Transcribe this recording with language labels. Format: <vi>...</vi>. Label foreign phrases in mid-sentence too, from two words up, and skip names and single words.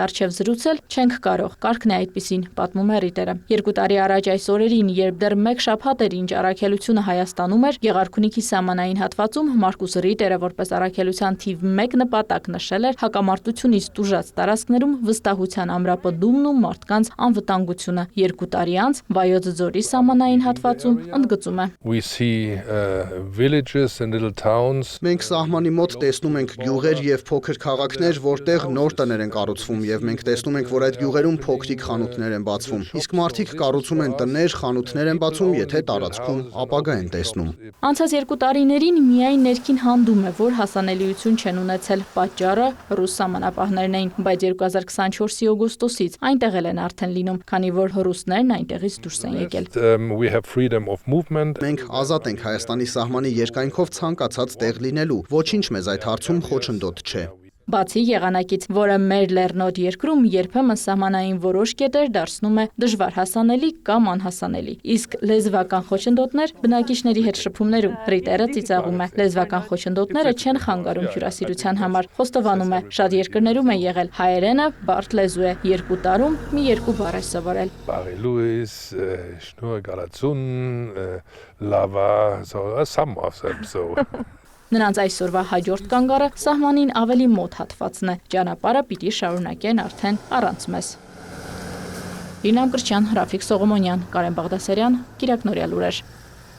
<hy>առջև զրուցել չենք կարող, կարգն է այդպիսին, պատմում է Ռիտերը։ 2 տարի առաջ այս օրերին, երբ դեռ 1 շաբաթ էր ինչ առաքելությունը Հայաստանում էր, Գեղարքունիքի սահմանային հատվածում Մարկուս Ռիտերը որպես առաքելության թիվ 1 նպատակ նշել էր հակամարտությունից տուժած տարածքներում վստահության ամրապնդումն ու մարդկանց անվտանգությունը։ 2 տարի անց Վայոց ձորի սահմանային հատվածում ընդգծում է։</hy> <en>We see villages and little towns.</en> <hy>Մենք սահմանի մոտ տեսնում ենք գյուղեր եւ փոքր քաղաքներ, որտեղ նոր տներ են կառուցվում եւ մենք տեսնում ենք, որ այդ գյուղերում փոքրիկ խանութներ են բացվում։ Իսկ մարդիկ կառուցում են տներ, խանութներ են բացում, եթե տարածքում ապագա են տեսնում։ Անցած 2 տարիներին միայն ներքին հանդում է, որ հասանելիություն չեն ունեցել, պատճառը ռուս սահմանապահներն էին, բայց 2024-ի օգոստոսից այնտեղ են արդեն լինում, քանի որ ռուսներն այնտեղից դուրս են եկել։</hy> <en>We have freedom of movement.</en> <hy>Մենք ազատ ենք Հայաստանի սահմանի երկայնքով ցանկացած տեղ լինելու։ Ոչինչ մեզ այդ հարցում խոչընդոտ չէ։ Բացի եղանակից, որը մեր լեռնոտ երկրում երբեմն սահմանային որոշ կետեր դարձնում է դժվար հասանելի կամ անհասանելի։ Իսկ լեզվական խոչընդոտներ բնակիչների հետ շփումներում Ռիտերը ծիծաղում է։ Լեզվական խոչընդոտները չեն խանգարում հյուրասիրության համար։ Խոստովանում է, շատ երկրներում է եղել հայերենը բարդ լեզու է։ 2 տարում մի 2 բառ է սովորել։ Barry Lewis, Schnur Galazun, Lava, so some of them so. Նրանց այսօրվա հաջորդ կանգառը սահմանին ավելի մոտ հատվածն է։ Ճանապարհը պիտի շարունակեն արդեն առանց մեզ։ Իրնամ Կրչյան, Ռաֆիկ Սողոմոնյան, Կարեն Բաղդասարյան, Կիրակնորյա լուրեր։</hy>